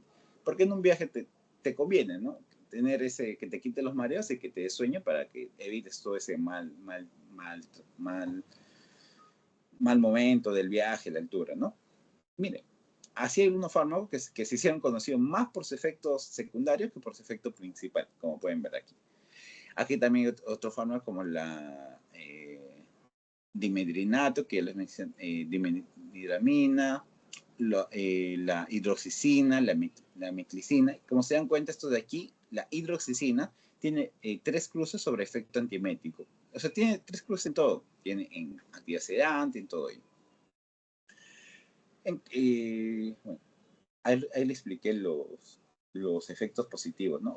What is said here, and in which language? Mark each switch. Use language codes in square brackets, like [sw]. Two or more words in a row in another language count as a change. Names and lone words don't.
[es] Porque en un viaje te conviene, ¿no? Tener que te quite los mareos y que te dé sueño para que evites todo ese mal momento del viaje, la altura, ¿no? Mire, así hay unos fármacos que se hicieron conocidos más por sus efectos secundarios que por su efecto principal, como pueden ver aquí. Aquí también hay otros fármacos como la dimedrinato, que les mencioné, dimedramina, la hidroxicina, la meclicina. Como se dan cuenta, esto de aquí, la hidroxicina, tiene 3 cruces sobre efecto antiemético. O sea, tiene 3 cruces en todo. Tiene en actividad sedante, en todo ello. Bueno, ahí le expliqué los efectos positivos, ¿no?